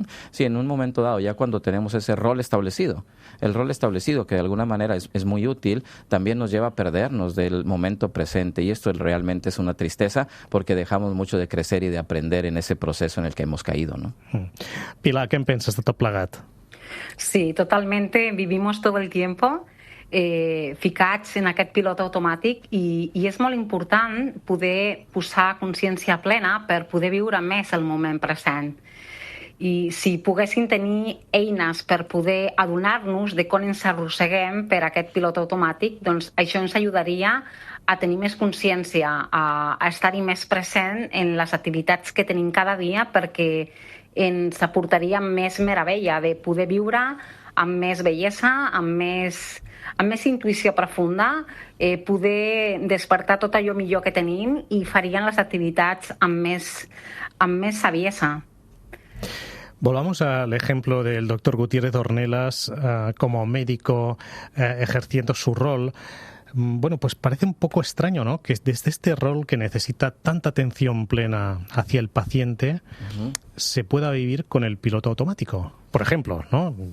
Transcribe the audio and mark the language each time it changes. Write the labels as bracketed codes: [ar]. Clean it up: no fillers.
[es] Sí, en un momento dado, ya cuando tenemos ese rol establecido, el rol establecido que de alguna manera es muy útil, también nos lleva a perdernos del momento presente, y esto realmente es una tristeza porque dejamos mucho de crecer y de aprender en ese proceso en el que hemos caído, ¿no? Pilar, ¿qué piensas de [ca] tot plegat? [es] Sí, totalmente. Vivimos todo el tiempo [ca] ficats en aquest pilot automàtic i és molt important poder posar consciència plena per poder viure més el moment present. I si poguéssim tenir eines per poder adonar-nos de com ens arrosseguem per aquest pilot automàtic, doncs això ens ajudaria a tenir més consciència, a estar-hi més present en les activitats que tenim cada dia, perquè ens aportaria més meravella de poder viure amb més bellesa, amb més intuïció profunda, poder despertar tot allò millor que tenim i farien les activitats amb més saviesa. [es] Volvamos al ejemplo del doctor Gutiérrez Ornelas como médico ejerciendo su rol. Bueno, pues parece un poco extraño, ¿no? Que desde este rol que necesita tanta atención plena hacia el paciente se pueda vivir con el piloto automático. Por ejemplo, ¿no?